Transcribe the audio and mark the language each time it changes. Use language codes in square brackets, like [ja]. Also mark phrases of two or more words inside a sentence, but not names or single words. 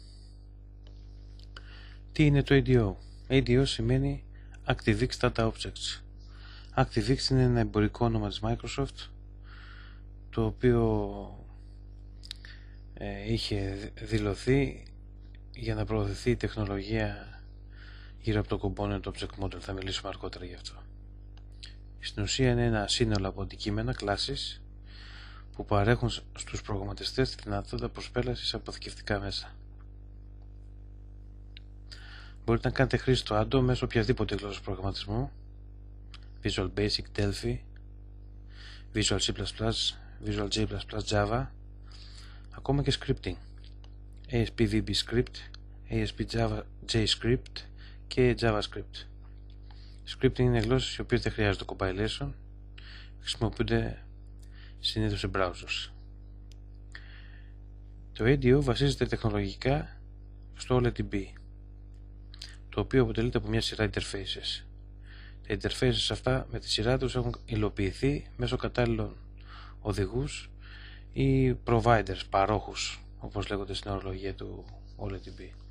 [el] Τι είναι το ADO? ADO σημαίνει ActiveX Data Objects. ActiveX είναι ένα εμπορικό όνομα της Microsoft, το οποίο είχε δηλωθεί για να προωθηθεί η τεχνολογία γύρω από το [en] component object model. [el] Θα μιλήσουμε αργότερα γι' αυτό. Στην ουσία είναι ένα σύνολο από αντικείμενα, classes, που παρέχουν στους προγραμματιστές τη δυνατότητα προσπέλασης σε αποθηκευτικά μέσα. Μπορείτε να κάνετε χρήση του ADO μέσω οποιασδήποτε γλώσσας προγραμματισμού, Visual Basic, Delphi, Visual C++, Visual J++, Java, ακόμα και scripting, ASP VB Script, ASP Java JScript και JavaScript. Scripting είναι γλώσσες οι οποίες δεν χρειάζονται compilation, χρησιμοποιούνται συνήθως σε browsers. Το ADO βασίζεται τεχνολογικά στο OLEDB, το οποίο αποτελείται από μια σειρά interfaces. Τα interfaces αυτά με τη σειρά τους έχουν υλοποιηθεί μέσω κατάλληλων οδηγούς ή providers, παρόχους, όπως λέγονται στην ορολογία του OLEDB.